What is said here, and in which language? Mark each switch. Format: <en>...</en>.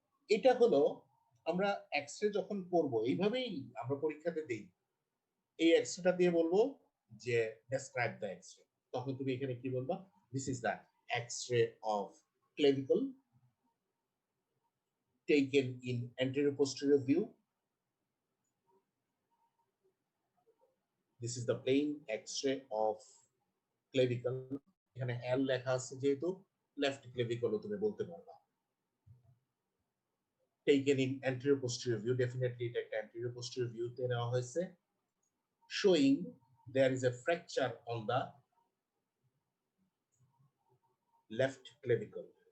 <bn>এটা হলো আমরা এক্সরে যখন করব এইভাবেই আমরা পরীক্ষাতে দেই, এই এক্সরেটা দিয়ে বলবো যে ডেসক্রাইব দ্য এক্সরে। তখন তুমি এখানে কি বলবা?</bn> <en>This is the X-ray of clavicle taken in anterior posterior view. This is the plain X-ray of clavicle.</en> <bn>এখানে L লেখা আছে যেহেতু লেফট ক্লেভিকল তুমি বলতে পারবা,</bn> <en>taken in anterior posterior view, definitely</en> <bn>এটা একটা</bn> <en>anterior posterior view</en> <bn>তে নেওয়া হয়েছে,</bn> <en>showing there is a fracture on the left clavicle.</en>